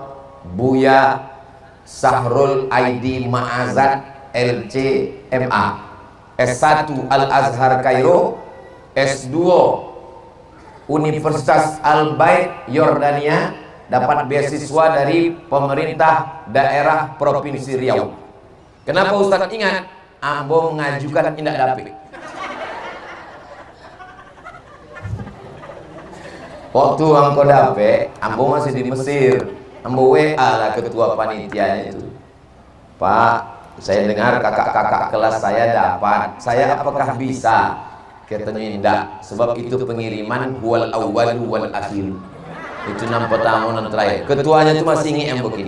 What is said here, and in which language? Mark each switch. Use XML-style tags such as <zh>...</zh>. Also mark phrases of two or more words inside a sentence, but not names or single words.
<id>Buya Sahrul Aidi Ma'azad LCMA, S1 Al-Azhar Kairo, S2 Universitas Al-Bait Yordania, dapat beasiswa dari pemerintah daerah Provinsi Riau.</id> <min>Kenapa Ustadz ingat? Ambo mengajukan tindak dapik. Waktu angko dapik, Ambo masih di Mesir. Ambo WA lah ketua panitianya itu.</min> <id>Pak, saya dengar kakak-kakak kelas saya dapat. Saya apakah bisa? Katanya tidak, sebab itu pengiriman</id> <ar>wal awwalu wal akhir.</ar> <id>Itu 6 pertama dan terakhir. Ketuanya itu masih ingat yang begini.</id>